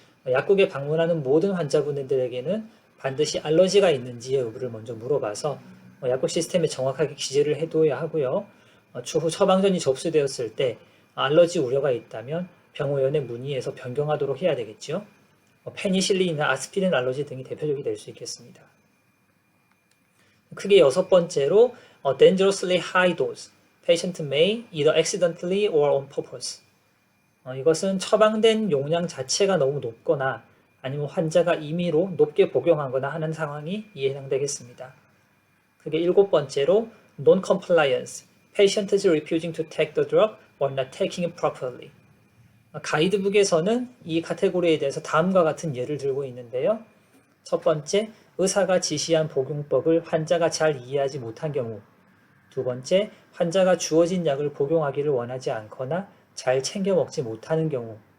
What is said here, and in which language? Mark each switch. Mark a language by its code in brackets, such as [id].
[ko] 약국에 방문하는 모든 환자분들에게는 반드시 알러지가 있는지의 여부를 먼저 물어봐서 약국 시스템에 정확하게 기재를 해둬야 하고요. 추후 처방전이 접수되었을 때 알러지 우려가 있다면 병원에 문의해서 변경하도록 해야 되겠죠. 페니실린이나 아스피린 알러지 등이 대표적이 될 수 있겠습니다. 크게 6번째로 [en] dangerously high dose. Patient may either accidentally or on purpose. [ko] 이것은 처방된 용량 자체가 너무 높거나 아니면 환자가 임의로 높게 복용하거나 하는 상황이 이에 해당되겠습니다. 그게 7번째로 non-compliance. [en] Patient is refusing to take the drug or not taking it properly. [ko] 가이드북에서는 이 카테고리에 대해서 다음과 같은 예를 들고 있는데요. 첫 번째, 의사가 지시한 복용법을 환자가 잘 이해하지 못한 경우. 두 번째, 환자가 주어진 약을 복용하기를 원하지 않거나 잘 챙겨 먹지 못하는 경우.